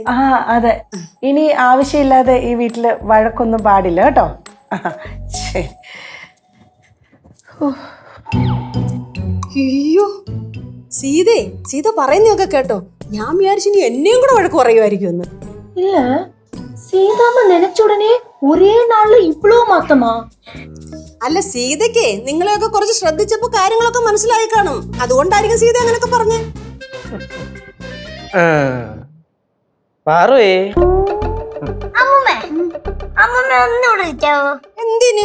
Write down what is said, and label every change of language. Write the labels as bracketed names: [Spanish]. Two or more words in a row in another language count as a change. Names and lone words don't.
[Malayalam] ആ അതെ. ഇനി ആവശ്യമില്ലാതെ ഈ വീട്ടില് വഴക്കൊന്നും പാടില്ല കേട്ടോ. ശരി. അയ്യോ സീതേ, സീത പറയുന്നതൊക്കെ കേട്ടോ. ഞാൻ വിചാരിച്ചു ഇനി എന്നെയും കൂടെ വഴക്ക് പറയുമായിരിക്കും എന്ന്. [Tamil] இல்ல சீதாമ്മ நினைச்ச உடனே ஒரே நாள்ல இவ்வளவு மாத்தமா? [Malayalam] അല്ല സീതയ്ക്ക് നിങ്ങളെയൊക്കെ കുറച്ച് ശ്രദ്ധിച്ചപ്പോ കാര്യങ്ങളൊക്കെ മനസ്സിലായി കാണും. അതുകൊണ്ടായിരിക്കും സീത അങ്ങനെയൊക്കെ പറഞ്ഞേ. പാറുവേ, അമ്മൂമ്മ അമ്മൂമ്മ ഒന്നുകൂടെ വിളിക്കാവോ? എന്തിന്?